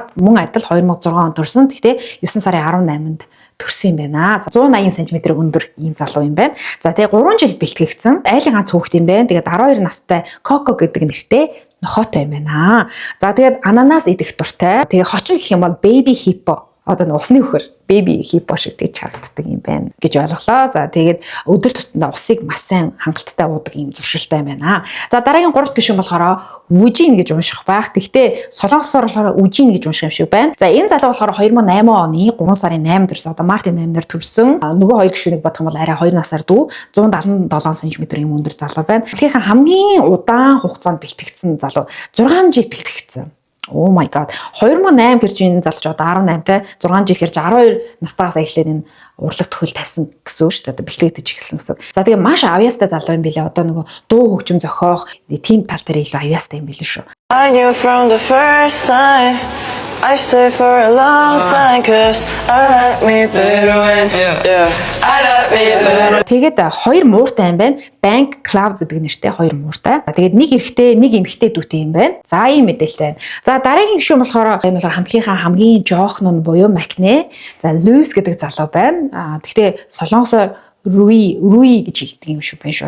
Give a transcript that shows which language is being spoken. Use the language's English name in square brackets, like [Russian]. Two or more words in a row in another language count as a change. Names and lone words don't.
[Mongolian] Мөн адил 2006 онд төрсөн. Гэхдээ 9 сарын 18-нд төрсөн юм байна. 180 см өндөр ийм залуу юм байна. За тэгээ 3 жил бэлтгэгдсэн. Айлын ганц хүүхэд юм байна. Тэгээд 12 настай Коко гэдэг нэртэй нохоотой юм байна. За тэгээд ананас идэх дуртай. Тэгээ хочин гэх юм бол [English] baby hippo. [Mongolian] Одоо нэг усны хөхөр [English] baby hippo [Mongolian] шиг тэгж харагддаг юм байна гэж ойлголоо. За тэгээд өдөр тутмын усыг маш сайн хангалттай уудаг юм зуршилтай байна. За дараагийн 3 гишүүн болохоор Вужин гэж унших байх. Гэхдээ солонгосоор болохоор Үжин гэж унших юм шиг байна. За энэ залуу болохоор 2008 оны 3 сарын 8-нд төрсөн. Одоо Мартин 8-нд төрсөн. Нөгөө 2 гишүүнийг бодох юм бол арай 2 насаар дүү 177 см юм өндөр залуу байна. Дэлхийн хамгийн удаан хугацаанд бэлтгэгдсэн залуу 6 жил бэлтгэгдсэн. [English] Oh my god. [Mongolian] 2008 гэрж энэ залж одоо 18-тай 6 жил гэрж 12 настайгаас эхлээд энэ урлаг төхөл тавьсан гэсэн үг шүү дээ. Бэлтгэгдэж эхэлсэн гэсэн. За тэгээ маш авьяастай залуу юм билээ. Одоо нөгөө дуу хөгжим зохиох тийм тал дээр илүү авьяастай юм билээ шүү. [English] I knew from the first time I stayed for a long time cause I like me better when I like me better. [Mongolian] Тэгээд хоёр мууртай юм байна. Bank Cloud гэдэг нэртэй хоёр мууртай. Тэгээд нэг эрэгтэй, нэг эмэгтэй дүүтэй юм байна. За ийм мэдээлэлтэй байна. За дараагийн гишүүн болохоор энэ бол хамтлагийнхаа хамгийн жоохон нь буюу Макне. За Луис гэдэг залуу байна. Гэхдээ солонгосоор Руи гэж хэлдэг юм шиг байна шүү.